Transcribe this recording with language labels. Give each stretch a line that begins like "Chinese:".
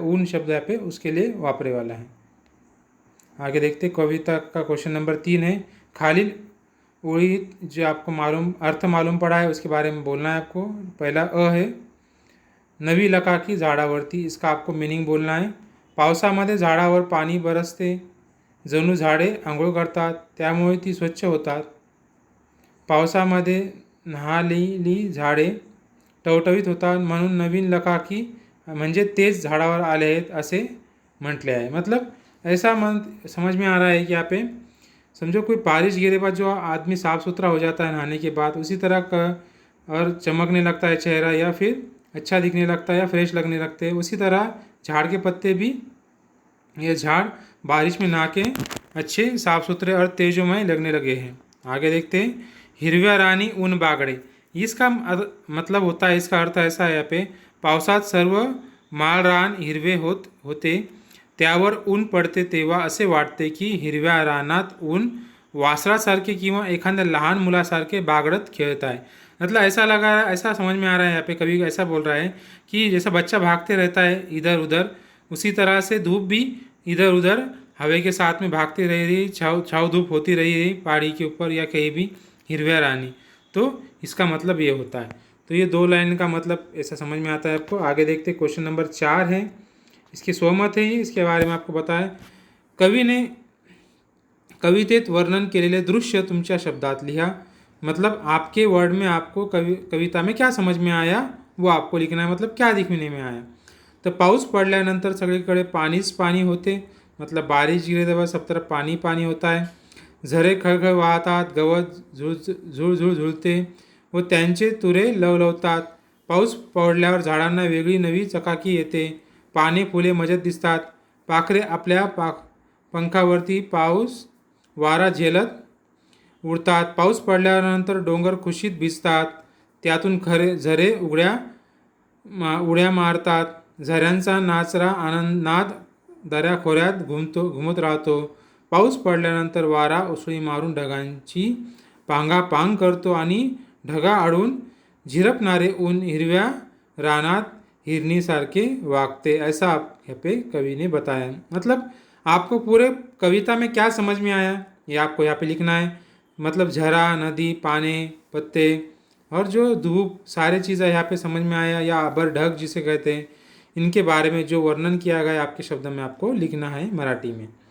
Hindi: ऊन शब्द यहाँ पे उसके लिए वापरे वाला है. आगे देखते. कविता का क्वेश्चन नंबर 3 है.
Marathi: खालील ओळीत
Hindi: जो आपको मालूम अर्थ मालूम पड़ा है उसके बारे में बोलना है आपको. पहला अ है
Marathi: नवी लकाकी झाडावरती,
Hindi: इसका आपको मीनिंग बोलना है.
Marathi: पावसामध्ये झाडावर पाणी बरसते, जणू झाडे आंघोळ करतात, त्यामुळे ती स्वच्छ होतात. पावसामध्ये न्हालेली झाडे टवटवीत होतात, म्हणून नवीन लकाकी म्हणजे तेच झाडावर आले आहेत असे म्हटले आहे.
Hindi: मतलब ऐसा समझ में आ रहा है कि यहाँ पे समझो कोई बारिश गिरे बाद जो आदमी साफ़ सुथरा हो जाता है नहाने के बाद, उसी तरह का और चमकने लगता है चेहरा, या फिर अच्छा दिखने लगता है या फ्रेश लगने लगते हैं. उसी तरह झाड़ के पत्ते भी, ये झाड़ बारिश में नहा के अच्छे साफ़ सुथरे और तेजोमय लगने लगे हैं. आगे देखते हैं.
Marathi: हिरव्या रानी ऊन बागडे,
Hindi: इसका मतलब होता है, इसका अर्थ ऐसा है यहाँ पे,
Marathi: पावसात सर्व माळरान हिरवे होते, त्यावर ऊन पडते तेव्हा असे वाटते की हिरव्या रानात ऊन वासरासारखे किंवा एखाद्या लहान मुलासारखे बागडत खेळत आहे.
Hindi: मतलब ऐसा लगा, ऐसा समझ में आ रहा है यहाँ पे. कभी ऐसा बोल रहा है कि जैसा बच्चा भागते रहता है इधर उधर, उसी तरह से धूप भी इधर उधर हवा के साथ में भागती रह रही, छाव धूप होती रही पहाड़ी के ऊपर या कहीं भी
Marathi: हिरव्या रानी.
Hindi: तो इसका मतलब ये होता है. तो ये 2 लाइन का मतलब ऐसा समझ में आता है आपको. आगे देखते. क्वेश्चन नंबर 4 है. इसके स्वमत है, इसके बारे में आपको बताएं.
Marathi: कवि ने कवितेत वर्णन केलेले दृश्य तुमच्या शब्दात लिहा.
Hindi: मतलब आपके वर्ड में आपको कविता में क्या समझ में आया वो आपको लिखना है. मतलब क्या दिखने में आया.
Marathi: तर पाऊस पडल्यानंतर सगळीकडे पाणीच पाणी होते,
Hindi: मतलब बारिश गिरे तेव्हा सब तरफ पानी पानी होता है.
Marathi: झरे खळखळ वाहतात, गवत झुळझुळ झुळते व त्यांचे तुरे लवलवतात. पाऊस पडल्यावर झाडांना वेगळी नवी चकाकी येते, पाने फुले मजत दिसतात, पाखरे आपल्या पंखावरती पाऊस वारा झेलत उडतात. पाऊस पडल्यानंतर डोंगर खुशीत भिजतात, त्यातून झरे उड्या मारतात. झऱ्यांचा नाचरा नाद दऱ्याखोऱ्यात घुमत राहतो. पाऊस पडल्यानंतर वारा उसळी मारून ढगांची पांगापांग करतो आणि ढगा आडून झिरपणारे ऊन हिरव्या रानात हिरनीसारखे वागते.
Hindi: ऐसा यहाँ पे कवि ने बताया. मतलब आपको पूरे कविता में क्या समझ में आया ये आपको यहाँ पे लिखना है. मतलब झरा, नदी, पाने, पत्ते और जो धूप, सारे चीज़ें यहाँ पे समझ में आया, या अबर ढग जिसे कहते हैं, इनके बारे में जो वर्णन किया गया है आपके शब्द में आपको लिखना है मराठी में।